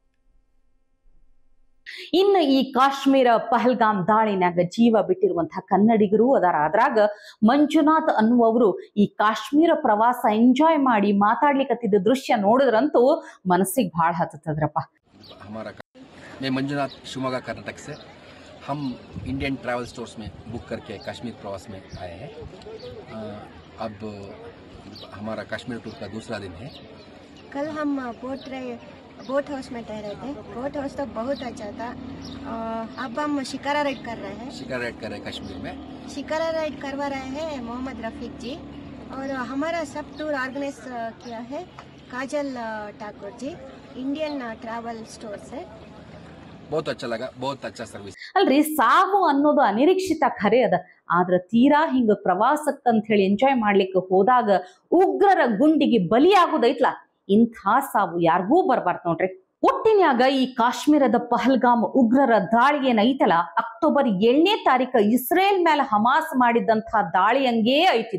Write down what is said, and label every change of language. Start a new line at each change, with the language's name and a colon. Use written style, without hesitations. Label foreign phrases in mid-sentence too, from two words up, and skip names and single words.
Kannada: ಇನ್ನು ಈ ಕಾಶ್ಮೀರ ಪಹಲ್ಗಾಮ್ ದಾಳಿನಾಗ ಜೀವ ಬಿಟ್ಟಿರುವಂತಹ ಕನ್ನಡಿಗರು ಅದಾರ. ಅದ್ರಾಗ ಮಂಜುನಾಥ್ ಅನ್ನುವವರು ಈ ಕಾಶ್ಮೀರ ಪ್ರವಾಸ ಎಂಜಾಯ್ ಮಾಡಿ ಮಾತಾಡ್ಲಿಕ್ಕತ್ತಿದ್ದ ದೃಶ್ಯ ನೋಡಿದ್ರಂತೂ ಮನಸ್ಸಿಗೆ ಭಾಳ ಹತ್ತದ್ರಪ್ಪ.
Hindi: मैं मंजुनाथ शिवमोगा कर्नाटक से, हम इंडियन ट्रैवल स्टोर्स में बुक करके कश्मीर प्रवास में आए हैं। अब हमारा कश्मीर टूर का दूसरा दिन है। कल हम
English: boat house
Hindi: में ठहरे थे।
English: boat house
Hindi: तो बहुत अच्छा था। अब हम शिकारा राइड कर रहे हैं। शिकारा राइड कर रहे हैं कश्मीर में। शिकारा राइड करवा रहे हैं मोहम्मद रफीक जी, और हमारा सब
English: tour organize
Hindi: किया है काजल ठाकुर जी, इंडियन ट्रैवल स्टोर से। बहुत अच्छा लगा, बहुत अच्छा सर्विस।
Kannada: ಅಲ್ರಿ, ಸಾವು ಅನ್ನೋದು ಅನಿರೀಕ್ಷಿತ ಖರೆ ಅದ. ಆದ್ರ ತೀರಾ ಹಿಂಗ ಪ್ರವಾಸಕ್ಕಂತ ಹೇಳಿ ಎಂಜಾಯ್ ಮಾಡ್ಲಿಕ್ಕೆ ಹೋದಾಗ ಉಗ್ರರ ಗುಂಡಿಗೆ ಬಲಿಯಾಗುದೈತ್ಲ, ಇಂಥ ಸಾವು ಯಾರಿಗೂ ಬರ್ಬಾರ್ದು ನೋಡ್ರಿ. ಒಟ್ಟಿನ್ಯಾಗ ಈ ಕಾಶ್ಮೀರದ ಪಹಲ್ಗಾಮ್ ಉಗ್ರರ ದಾಳಿ ಏನೈತಲ್ಲ, ಅಕ್ಟೋಬರ್ 7ನೇ ತಾರೀಕು ಇಸ್ರೇಲ್ ಮೇಲೆ ಹಮಾಸ್ ಮಾಡಿದಂತಹ ದಾಳಿ ಹಂಗೇ ಐತಿದು.